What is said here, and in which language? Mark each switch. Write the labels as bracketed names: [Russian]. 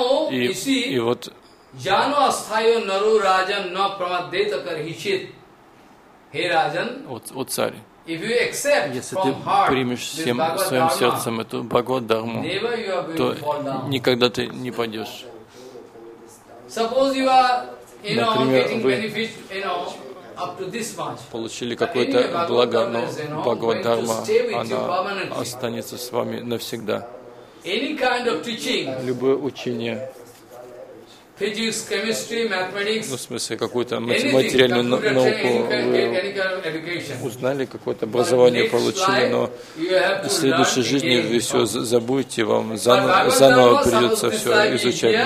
[Russian] И вот [Sanskrit] Jano Asthayo Naru Rajan No Pramadeta Karhichit. Hey Rajan, [Russian] вот царь. [English] If you accept from heart, [Russian] если ты примешь всем своим сердцем эту Бхагавад-дхарму, то никогда ты не падешь. [English] Suppose you are, you know, getting benefit, you know. [Russian] Получили какое-то благо, но Бхагавад-дхарма, она останется с вами навсегда. Любое учение, [English] physics, chemistry, mathematics, [Russian] ну, в смысле, какую-то материальную науку вы узнали, какое-то образование получили, но в следующей жизни вы все забудете, вам заново придется все изучать.